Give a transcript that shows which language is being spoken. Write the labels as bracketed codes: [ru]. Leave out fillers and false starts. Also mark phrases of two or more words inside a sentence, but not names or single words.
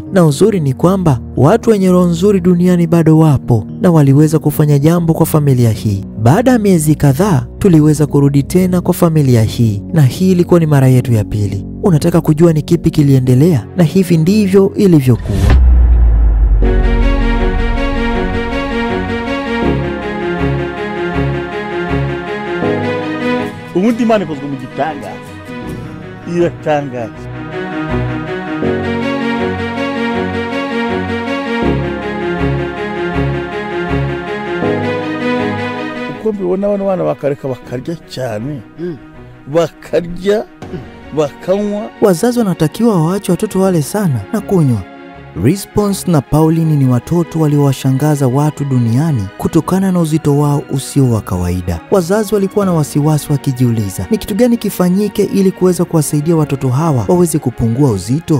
[sw] Na uzuri ni kwamba watu wenye roho nzuri duniani bado wapo na waliweza kufanya jambo kwa familia hii. Baada ya miezi kadhaa, tuliweza kurudi tena kwa familia hii, na hii ilikuwa ni mara yetu ya pili. Unataka kujua ni kipi kiliendelea? Na hivi ndivyo ilivyokuwa. [rw] Ubundi Imana ikozwe mu gitangaza, iratangaza. Uko mbibona bana bakareka bakarya cyane, bakarya bakanywa. [sw] Wazazi wanatakiwa waache watoto wale sana na kunywa. Response na Pauline ni watoto waliowashangaza watu duniani kutokana na uzito wao usio wa kawaida. Wazazi walikuwa na wasiwasi wakijiuliza, ni kitu gani kifanyike ili kuweza kuwasaidia watoto hawa waweze kupungua uzito?